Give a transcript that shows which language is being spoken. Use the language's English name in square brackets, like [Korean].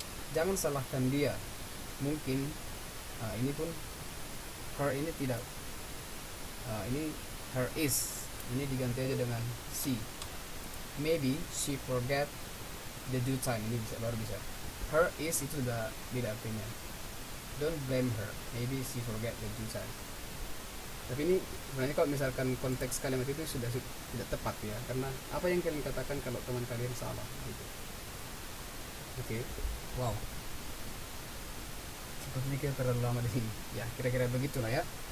[Indonesian] Jangan salahkan dia, mungkin ini pun her ini tidak, ini her is, ini diganti aja dengan she. [English] Maybe she forget the due time, [Indonesian] ini bisa, baru bisa. Her is itu sudah beda artinya. [English] Don't blame her, maybe she forget the due time. [Indonesian] Tapi ini sebenarnya kalau misalkan konteks kalimat itu sudah tidak tepat ya, karena apa yang kalian katakan kalau teman kalian salah gitu. Oke. Wow, sepertinya kita terlalu lama di sini ya, kira-kira begitulah ya.